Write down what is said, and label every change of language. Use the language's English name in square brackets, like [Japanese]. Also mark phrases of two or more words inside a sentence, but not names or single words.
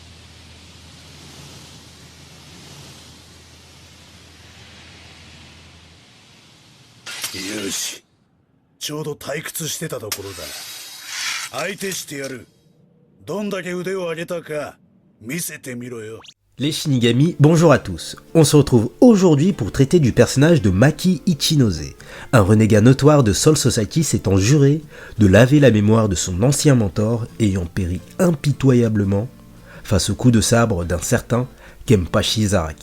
[Japanese] よし、ちょうど退屈してたところだ。相手してやる。どんだけ腕を上げたか見せてみろよ。 [French] Les Shinigami, bonjour à tous. On se retrouve aujourd'hui pour traiter du personnage de Maki Ichinose, un renégat notoire de Soul Society s'étant juré de laver la mémoire de son ancien mentor ayant péri impitoyablement face au coup de sabre d'un certain Kenpachi Zaraki.